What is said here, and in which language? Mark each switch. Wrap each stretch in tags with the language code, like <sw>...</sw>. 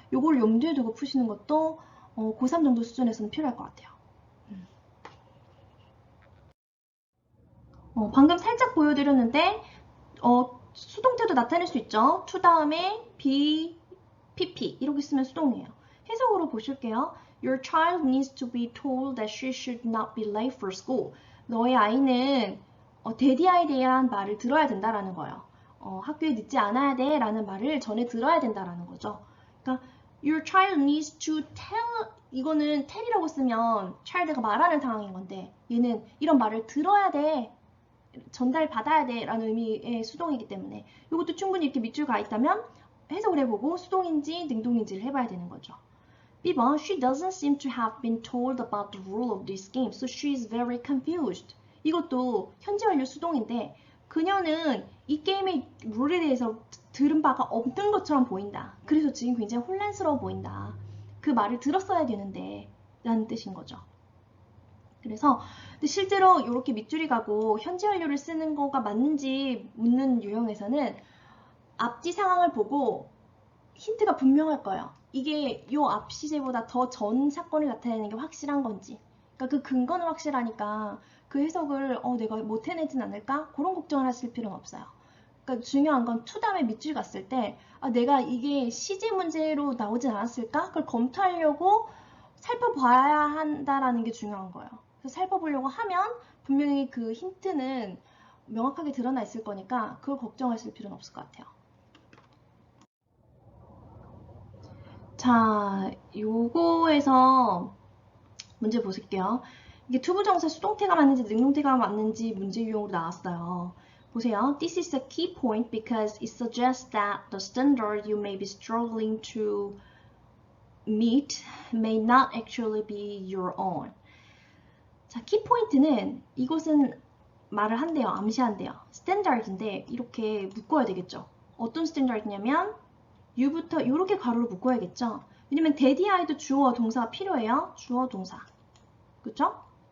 <ko>요걸 염두에 두고 푸시는 것도 고3 정도 수준에서는 필요할 것 같아요. 방금 살짝 보여드렸는데 수동태도 나타낼 수 있죠. to 다음에 be, pp 이렇게 쓰면 수동이에요. 해석으로 보실게요.</ko> <en>Your child needs to be told that she should not be late for school.</en> <ko>너의 아이는 데디아에 대한 말을 들어야 된다라는 거예요. 학교에 늦지 않아야 돼 라는 말을 전에 들어야 된다라는 거죠. 그러니까</ko> <en>Your child needs to tell</en> <ko>이거는 tell이라고 쓰면 child가 말하는 상황인 건데 얘는 이런 말을 들어야 돼 전달받아야 돼 라는 의미의 수동이기 때문에 이것도 충분히 이렇게 밑줄 가 있다면 해석을 해보고 수동인지 능동인지를 해봐야 되는 거죠.</ko> <en>B번 She doesn't seem to have been told about the rule of this game, so she is very confused.</en> <ko>이것도 현재 완료 수동인데 그녀는 이 게임의 룰에 대해서 들은 바가 없는 것처럼 보인다. 그래서 지금 굉장히 혼란스러워 보인다. 그 말을 들었어야 되는데 라는 뜻인 거죠. 그래서 근데 실제로 이렇게 밑줄이 가고 현지 완료를 쓰는 거가 맞는지 묻는 유형에서는 앞뒤 상황을 보고 힌트가 분명할 거예요. 이게 요 앞 시제보다 더 전 사건을 나타내는 게 확실한 건지. 그러니까 그 근거는 확실하니까 그 해석을 내가 못 해내진 않을까? 그런 걱정을 하실 필요는 없어요. 그러니까 중요한 건 to 다음에 밑줄 갔을 때 내가 이게 시제 문제로 나오진 않았을까? 그걸 검토하려고 살펴봐야 한다라는 게 중요한 거예요. 그래서 살펴보려고 하면 분명히 그 힌트는 명확하게 드러나 있을 거니까 그걸 걱정하실 필요는 없을 것 같아요. 자, 요거에서 문제 보실게요. 이게 투부정사 수동태가 맞는지 능동태가 맞는지 문제 유형으로 나왔어요. 보세요.</ko> <en>This is a key point because it suggests that the standard you may be struggling to meet may not actually be your own.</en> <ko>자, 키포인트는 이것은 말을 한대요. 암시한대요. 스탠다드인데 이렇게 묶어야 되겠죠. 어떤 스탠다드냐면 you부터 이렇게 가로로 묶어야겠죠. 왜냐면 daddy아이도 주어 동사가 필요해요. 주어 동사. 그쵸?</ko>